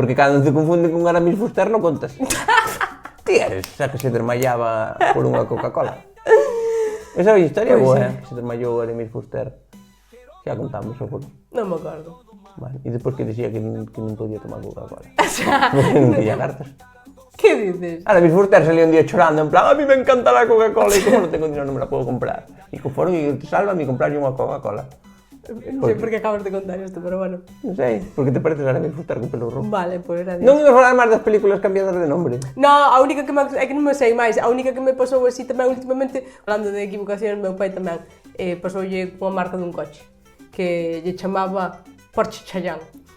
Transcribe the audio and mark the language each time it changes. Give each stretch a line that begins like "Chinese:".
Galician: Porque cando te confunden con Aramis Fuster non contas. Ti eres, xa que se desmayaba por unha Coca-Cola. Esa é a historia boa, que se desmayou Aramis Fuster. Xa contamos, seguro. Non me acordo. Vale, e despois que dixía que non podía tomar Coca-Cola. Porque non tiña cartas. Que dices?
Spanish: Aramis Fuster salía un día chorando, en plan, a mí me encanta la Coca-Cola y como no tengo dinero no me la puedo comprar. Y conforme te salva mi comprarme unha Coca-Cola.
Galician: Non sei por que acabas de contar isto, pero bueno. Non sei, porque te pareces a Aramis Fuster con pelo rojo. Vale, pois era Non imos falar máis das películas cambiadas de nombre. No, a única que é que non me sei máis. A única que me pasou así tamén últimamente, falando de equivocacións, meu pai tamén pasoulle unha marca dun coche que lle chamaba Porsche Cayenne.